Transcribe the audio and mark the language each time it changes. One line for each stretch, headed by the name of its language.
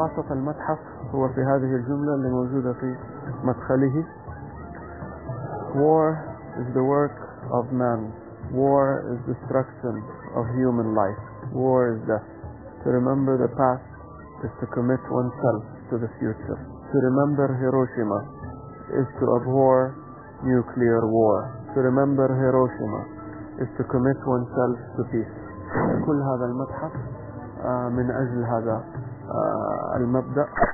Arabic: المتحف هو في هذه الجملة اللي موجودة في مدخله.
English: War is the work of man. War is destruction of human life. War is death. To remember the past is to commit oneself to the future. To remember Hiroshima is to abhor nuclear war. To remember Hiroshima is to commit oneself to peace.
Arabic: كل هذا المتحف من أجل هذا المبدأ.